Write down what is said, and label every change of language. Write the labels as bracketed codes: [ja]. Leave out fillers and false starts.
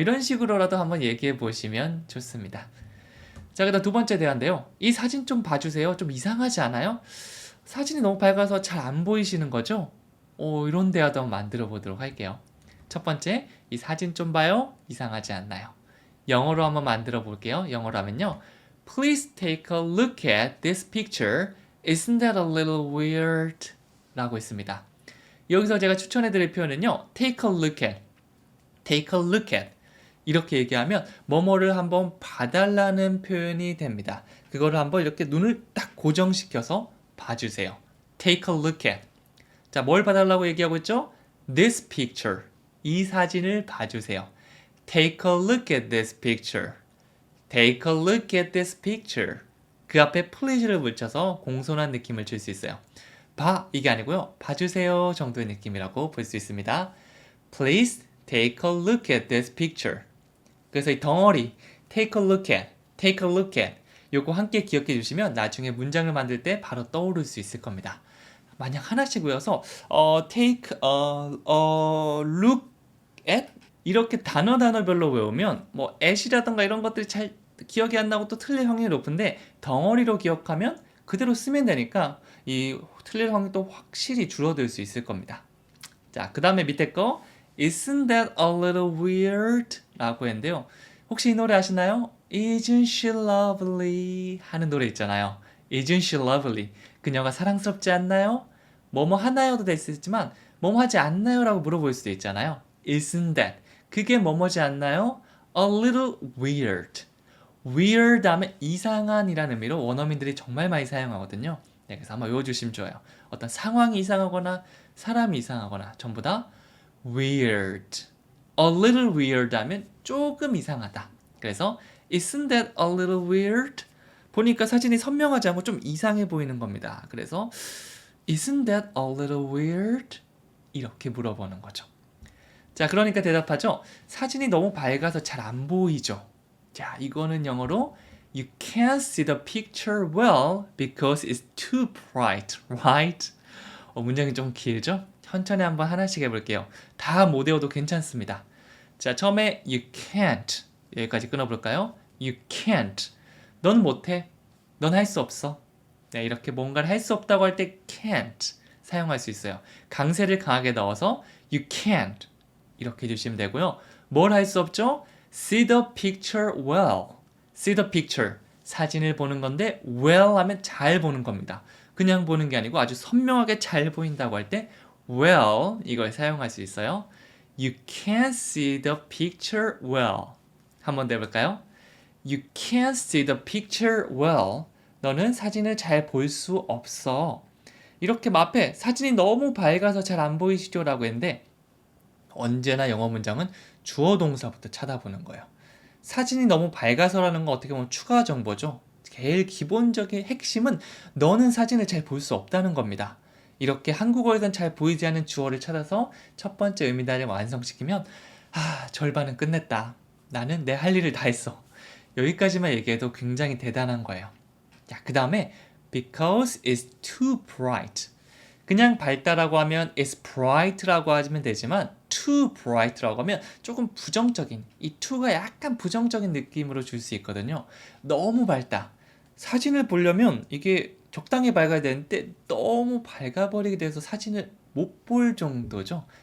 [ko] 이런 식으로라도 한번 얘기해 보시면 좋습니다. 자, 그다음 두 번째 대화인데요. 이 사진 좀 봐주세요. 좀 이상하지 않아요? 사진이 너무 밝아서 잘 안 보이시는 거죠? 이런 대화도 한번 만들어 보도록 할게요. 첫 번째, 이 사진 좀 봐요. 이상하지 않나요? 영어로 한번 만들어 볼게요. 영어로 하면요. [en] Please take a look at this picture. Isn't that a little weird? [ko] 라고 있습니다. 여기서 제가 추천해 드릴 표현은요. [en] Take a look at. Take a look at. [ko] 이렇게 얘기하면 뭐뭐를 한번 봐달라는 표현이 됩니다. 그거를 한번 이렇게 눈을 딱 고정시켜서 봐주세요. [en] Take a look at. [ko] 자, 뭘 봐달라고 얘기하고 있죠? [en] This picture. [ko] 이 사진을 봐주세요. [en] Take a look at this picture. Take a look at this picture. [ko] 그 앞에 please를 붙여서 공손한 느낌을 줄 수 있어요. 봐, 이게 아니고요. 봐주세요 정도의 느낌이라고 볼 수 있습니다. [en] Please take a look at this picture. [ko] 그래서 이 덩어리 [en] take a look at, take a look at [ko] 요거 함께 기억해 주시면 나중에 문장을 만들 때 바로 떠오를 수 있을 겁니다. 만약 하나씩 외워서 [en] take a look at [ko] 이렇게 단어별로 외우면 at이라던가 이런 것들이 잘 기억이 안 나고 또 틀릴 확률이 높은데 덩어리로 기억하면 그대로 쓰면 되니까 이 틀릴 확률도 확실히 줄어들 수 있을 겁니다. 자, 그 다음에 밑에 거 [en] Isn't that a little weird? [ko] 라고 했는데요. 혹시 이 노래 아시나요? [en] Isn't she lovely? [ko] 하는 노래 있잖아요. [en] Isn't she lovely? [ko] 그녀가 사랑스럽지 않나요? 뭐뭐 하나요도 될 수 있지만 뭐뭐 하지 않나요? 라고 물어볼 수도 있잖아요. [en] Isn't that? [ko] 그게 뭐뭐지 않나요? [en] A little weird. [ko] weird 하면 이상한이라는 의미로 원어민들이 정말 많이 사용하거든요. 네, 그래서 한번 외워주시면 좋아요. 어떤 상황이 이상하거나 사람이 이상하거나 전부 다 weird. A little weird 하면 조금 이상하다. 그래서 [en] isn't that a little weird? [ko] 보니까 사진이 선명하지 않고 좀 이상해 보이는 겁니다. 그래서 [en] isn't that a little weird? [ko] 이렇게 물어보는 거죠. 자, 그러니까 대답하죠. 사진이 너무 밝아서 잘 안 보이죠. 자, 이거는 영어로 [en] You can't see the picture well because it's too bright, right? [ko] 문장이 좀 길죠? 천천히 한번 하나씩 해볼게요. 다 못 외워도 괜찮습니다. 자, 처음에 you can't 여기까지 끊어볼까요? [en] You can't. [ko] 넌 못해. 넌 할 수 없어. 네, 이렇게 뭔가를 할 수 없다고 할 때 can't 사용할 수 있어요. 강세를 강하게 넣어서 [en] you can't [ko] 이렇게 해주시면 되고요. 뭘 할 수 없죠? [en] See the picture well. See the picture. [ko] 사진을 보는 건데 well 하면 잘 보는 겁니다. 그냥 보는 게 아니고 아주 선명하게 잘 보인다고 할 때 well 이걸 사용할 수 있어요. [en] You can't see the picture well. [ko] 한번 더 해볼까요? [en] You can't see the picture well. [ko] 너는 사진을 잘 볼 수 없어. 이렇게 앞에 사진이 너무 밝아서 잘 안 보이시죠? 라고 했는데 언제나 영어 문장은 주어 동사부터 찾아보는 거예요. 사진이 너무 밝아서라는 건 어떻게 보면 추가 정보죠. 제일 기본적인 핵심은 너는 사진을 잘 볼 수 없다는 겁니다. 이렇게 한국어에선 잘 보이지 않는 주어를 찾아서 첫 번째 의미단을 완성시키면 절반은 끝냈다. 나는 내 할 일을 다 했어. 여기까지만 얘기해도 굉장히 대단한 거예요. 자, 그 다음에 [en] because it's too bright. [ko] 그냥 밝다라고 하면 [en] it's bright [ko] 라고 하면 되지만 [en] too bright [ko] 라고 하면 조금 부정적인 이 to가 약간 부정적인 느낌으로 줄 수 있거든요. 너무 밝다. 사진을 보려면 이게 적당히 밝아야 되는데 너무 밝아버리게 돼서 사진을 못 볼 정도죠.